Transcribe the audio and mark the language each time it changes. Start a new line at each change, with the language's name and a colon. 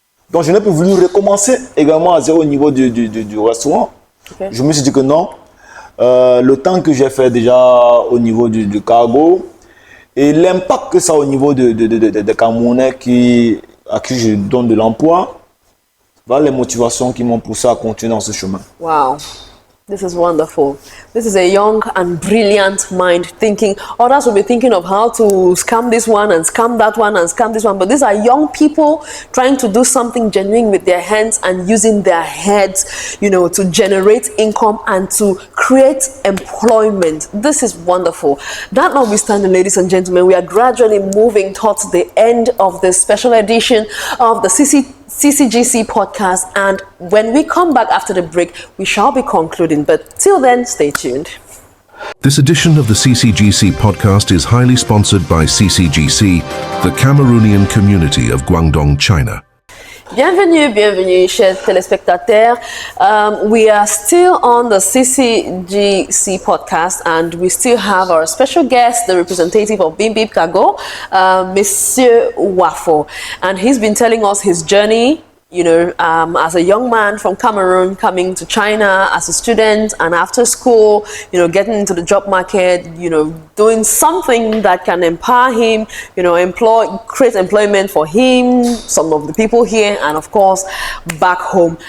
French: Donc, je n'ai pas voulu recommencer également à zéro au niveau du restaurant. Okay. Je me suis dit que non. Le temps que j'ai fait déjà au niveau du cargo et l'impact que ça a au niveau de Camerounais à qui je donne de l'emploi, voilà les motivations qui m'ont poussé à continuer dans ce chemin.
English: Wow. This is wonderful. This is a young and brilliant mind thinking. Others will be thinking of how to scam this one and scam that one and scam this one. But these are young people trying to do something genuine with their hands and using their heads, to generate income and to create employment. This is wonderful. That notwithstanding, ladies and gentlemen, we are gradually moving towards the end of this special edition of the CCGC podcast, and when we come back after the break, we shall be concluding. But till then, stay tuned. This edition of the CCGC podcast is highly sponsored by CCGC, the Cameroonian community of Guangdong, China.
French: Bienvenue, chers téléspectateurs.
English: We are still on the CCGC podcast, and we still have our special guest, the representative of Bim Bim Cargo, Monsieur Wafo. And he's been telling us his journey, as a young man from Cameroon coming to China as a student, and after school, getting into the job market, doing something that can empower him, create employment for him, some of the people here, and of course, back home.